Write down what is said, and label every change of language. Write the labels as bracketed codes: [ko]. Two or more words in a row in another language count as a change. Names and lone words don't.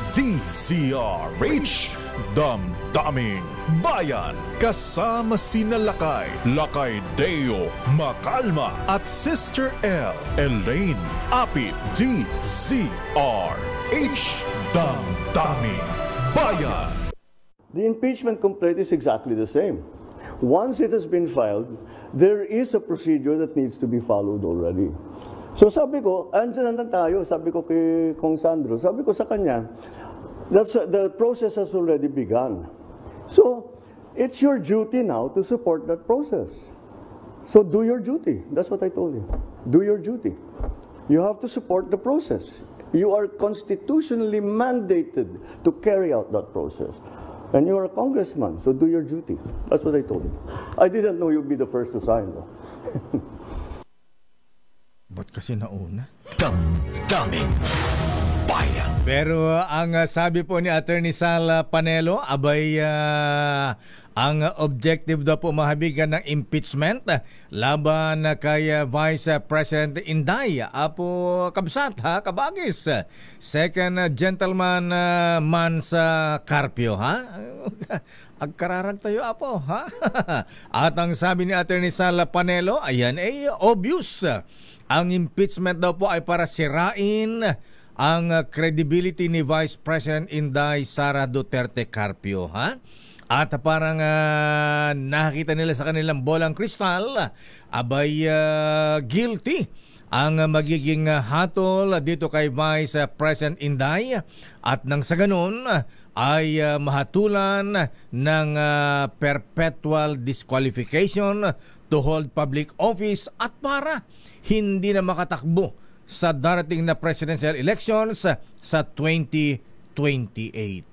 [tl] DZRH Damdaming Bayan. Kasama sina Lakay Deo Macalma at Sister L. Elaine Apit. DZRH Damdaming Bayan. [en] The impeachment complaint is exactly the same. Once it has been filed, there is a procedure that needs to be followed already. [tl] So sabi ko, andyan na tayo, sabi ko kay Kong Sandro, sabi ko sa kanya, [en] the process has already begun. So, it's your duty now to support that process. So do your duty. That's what I told you. Do your duty. You have to support the process. You are constitutionally mandated to carry out that process. And you are a congressman, so do your duty. That's what I told him. I didn't know you'd be the first to sign, though. [tl] Ba't kasi nauna? Damdaming Bayan. Pero ang sabi po ni Attorney Sal Panelo, abay ang objective daw po mahabigan ng impeachment laban kay Vice President Inday. [ilo] Apo kabsat ha, kabagis. [en] Second gentleman [tl] man sa Carpio ha. [ilo] Agkararag tayo apo ha. [tl] At ang sabi ni Attorney Sal Panelo, ayan obvious. Ang impeachment daw po ay para sirain ang credibility ni Vice President Inday Sara Duterte Carpio ha. At parang nakita nila sa kanilang bolang kristal, abay guilty ang magiging hatol dito kay Vice President Inday at nang sa ganun ay mahatulan ng [en] perpetual disqualification to hold public office [tl] at para hindi na makatakbo sa darating na [en] presidential elections [tl] sa 2028.